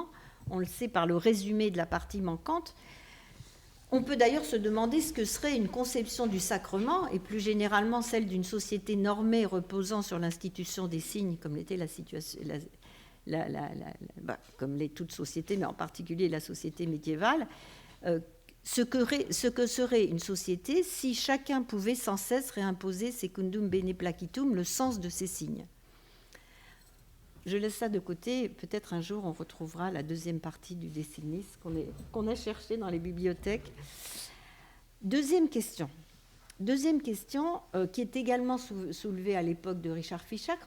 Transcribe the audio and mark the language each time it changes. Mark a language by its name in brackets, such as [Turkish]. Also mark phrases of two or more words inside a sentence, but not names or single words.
[French] On le sait par le résumé de la partie manquante. On peut d'ailleurs se demander ce que serait une conception du sacrement, et plus généralement celle d'une société normée reposant sur l'institution des signes, comme l'était la situation... comme l'est toute société, mais en particulier la société médiévale, ce que serait une société si chacun pouvait sans cesse réimposer [Latin] secundum bene placitum [French] le sens de ces signes. je laisse ça de côté. Peut-être un jour, on retrouvera la deuxième partie du Décinis qu'on a cherché dans les bibliothèques. Deuxième question, qui est également soulevée à l'époque de Richard Fichacre.